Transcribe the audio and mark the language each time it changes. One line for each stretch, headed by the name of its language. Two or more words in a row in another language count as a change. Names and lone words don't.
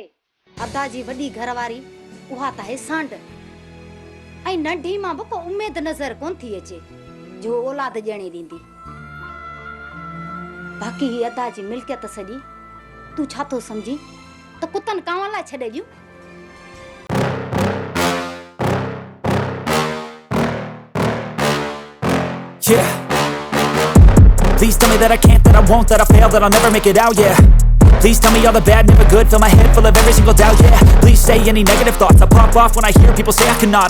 Sindhi: अदा जी वॾी घरवारी उहा त आहे सांड, ऐं नंढी मां बि को उमेद नज़र कोन थी अचे जो औलाद ॼणे ॾींदी। बाक़ी ही अदा जी मिल्कियत सॼी तूं छा थो सम्झी त कुतनि कांवनि लाइ छॾे ॾियूं?
English: Yeah. Please tell me that I can't, that I won't, that I fail, that I'll never make it out, yeah. Please tell me all the bad, never good, fill my head full of every single doubt, yeah. Please say any negative thoughts, I pop off when I hear people say I cannot.